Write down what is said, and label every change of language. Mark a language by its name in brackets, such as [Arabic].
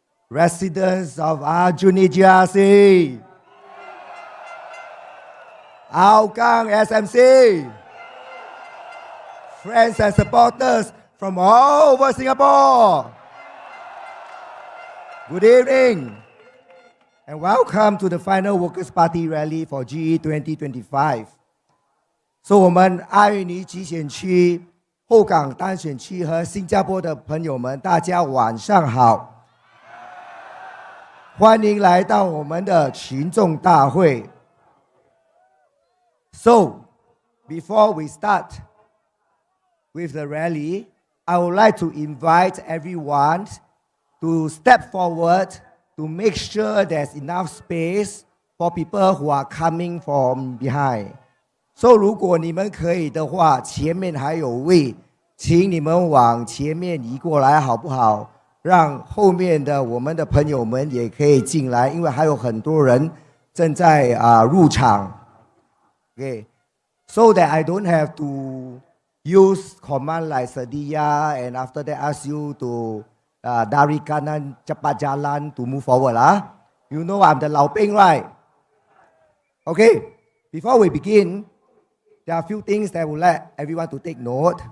[English] Residents of Aljunied GRC, Hougang SMC, friends and supporters from all over Singapore. Good evening and welcome to the final Workers' Party rally for GE2025. [Chinese] 所以我们阿余尼集选区、后港单选区和新加坡的朋友们，大家晚上好。欢迎来到我们的群众大会。 [English] So, before we start with the rally, I would like to invite everyone to step forward to make sure there's enough space for people who are coming from behind. [Chinese] So, 如果你们可以的话，前面还有位，请你们往前面移过来，好不好？让后面的我们的朋友们也可以进来，因为还有很多人正在入场。 [English] Okay, so that I don't have to use command like sedia and after that ask you to [Malay] dari kanan cepat jalan [English] to move forward lah. You know I'm the Lao Ping, right? Okay, before we begin, there are a few things that I would like everyone to take note.